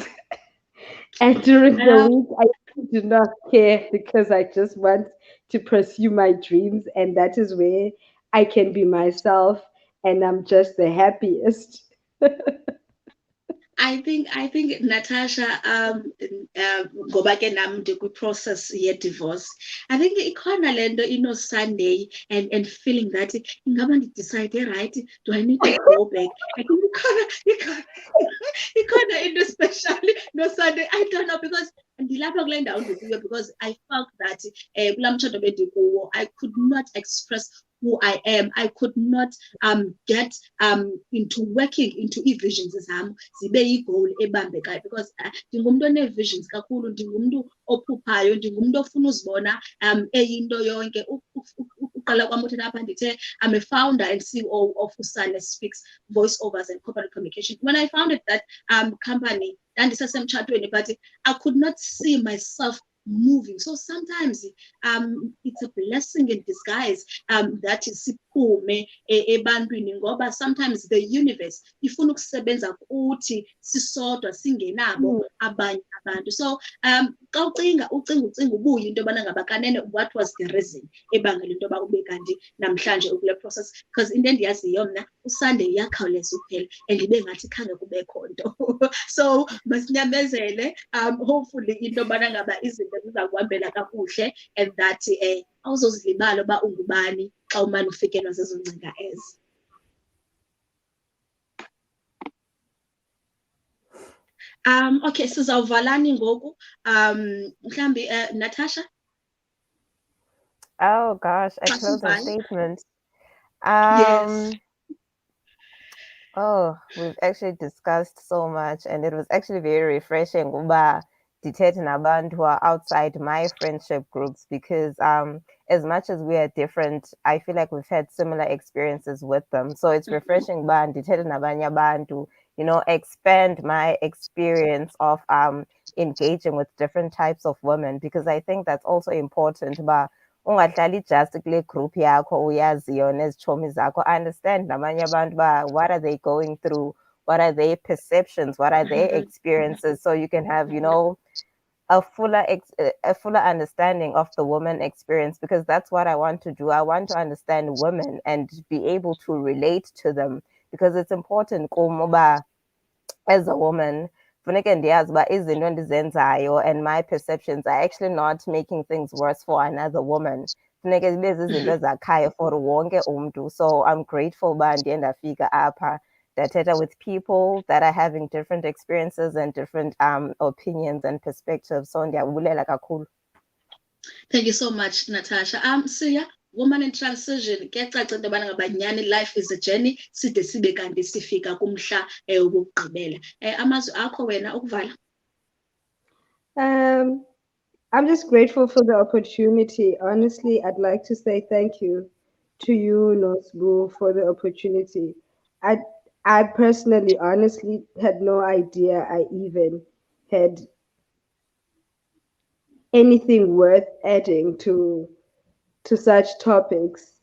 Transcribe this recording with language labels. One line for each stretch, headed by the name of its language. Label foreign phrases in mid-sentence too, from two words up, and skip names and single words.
English: And during the Um, week, I do not care because I just want to pursue my dreams, and that is where I can be myself, and I'm just the happiest. I think
Xhosa: Natasha ngoba ke nami ndikwi-process ye-divorce.
English: I think
Xhosa: ikhona lento
English: Sunday and feeling that
Xhosa: ingaba ndidecide
English: right, do I need to go back? I think
Xhosa: ikhona into
English: especially no Sunday, I don't know, because
Xhosa: ndilapha kule ndawo ndikuyo
English: because I felt that
Xhosa: kulaa mtshato bendikuwo
English: I could not express who I am. I could not get into working into visions
Xhosa: zam zibe yi-goal ebambekayo, because ndingumntu one-visions kakhulu, ndingumntu ophuphayo, ndingumntu ofuna uzibona eyinto yonke. Uqala kwam uthetha apha ndithe
English: I'm a founder and CEO of Usane Speaks Voiceovers and Corporate Communication. When I founded that company, ndandisesemtshatweni, but I could not see myself moving. So sometimes it's a blessing in disguise that
Xhosa: siphume ebantwini, ngoba
English: sometimes the universe
Xhosa: ifuna ukusebenza kuthi sisodwa singenabo abanye abantu. So xa ucinga ubuye into yobana ngaba kanene
English: what was the reason
Xhosa: ebangela into yoba ube kanti namhlanje ukule process, because into endiyaziyo mna uSunday iyakhawuleza ukuphela and ibe ngathi khange kubekho nto. So masinyamezele, hopefully into yobana ngaba izinto zizakuhambela kakuhle,
English: and that
Xhosa: awuzozilibala uba ungubani xa umane ufikelwa zezo ngcinga ezi. Okay, sizawuvalani ngoku. Mhlambi Natasha?
English: Oh gosh, a closing statement. Yes. Oh, we've actually discussed so much, and it was actually very refreshing
Xhosa: uba ndithethe nabantu
English: who are outside my friendship groups, because as much as we are different, I feel like we've had similar experiences with them. So it's refreshing
Xhosa: uba ndithethe nabanye abantu,
English: expand my experience of engaging with different types of women, because I think that's also important.
Xhosa: But ungadlali just kule group yakho uyaziyo nezitshomi zakho.
English: Understand
Xhosa: nabanye abantu
English: what are they going through, what are their perceptions, what are their experiences, so you can have a fuller understanding of the woman experience, because that's what I want to do. I want to understand women and be able to relate to them, because it's important kuba as a woman
Xhosa: funeke ndiyazi uba izinto endizenzayo
English: and my perceptions are actually not making things worse for another woman.
Xhosa: Funeke zibe zizinto ezakhayo for wonke umntu.
English: So I'm grateful
Xhosa: uba ndiye ndafika apha ndathetha
English: with people that are having different experiences and different opinions and perspectives.
Xhosa: So ndiyabulela kakhulu.
English: Thank you so much, Natasha. Siya, woman in transition,
Xhosa: kuyacaca into yobana ngaba nyhani
English: life is a journey,
Xhosa: side sibe kanti sifika kumhla wokugqibela. Amazwi akho wena ukuvala.
English: I'm just grateful for the opportunity. Honestly, I'd like to say thank you to you, Nosbu, for the opportunity. I personally, honestly, had no idea I even had anything worth adding to such topics.